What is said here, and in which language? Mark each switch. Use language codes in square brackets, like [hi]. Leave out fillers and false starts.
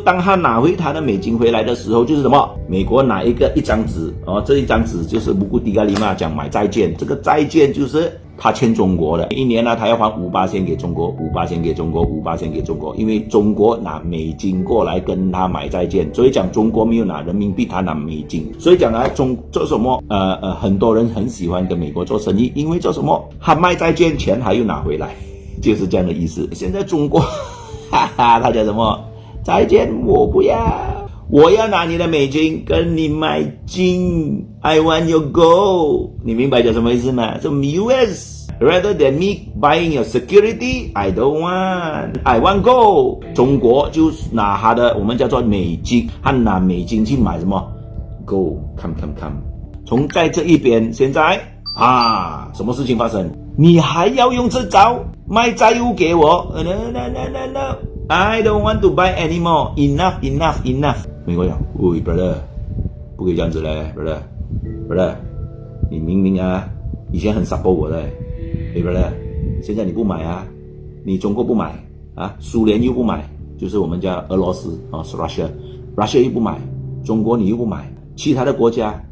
[zh] 当他拿回他的美金回来的时候，就是什么？美国拿一张纸这一张纸就是布谷迪嘎里嘛讲买债券，这个债券就是他欠中国的，一年他要还5%给中国，5%给中国，5%给中国，因为中国拿美金过来跟他买债券，所以讲中国没有拿人民币，他拿美金，所以讲做什么很多人很喜欢跟美国做生意，因为做什么？他卖债券钱还又拿回来，就是这样的意思。现在中国他讲什么？债券我不要，我要拿你的美金跟你买金 [en] I want your gold， [zh] 你明白这什么意思吗？ [en] So US rather than me buying your security I don't want I want gold。 [zh] 中国就拿他的我们叫做美金，他拿美金去买什么 gold。 come 从在这一边现在什么事情发生？你还要用这招卖债务给我？ [en] No I don't want to buy anymore. Enough. [zh] 美国讲，喂 brother， 不可以这样子嘞 brother， 你明明以前很 support 我的brother， 现在你不买你中国不买苏联又不买，就是我们叫俄罗斯是 Russia 又不买，中国你又不买，其他的国家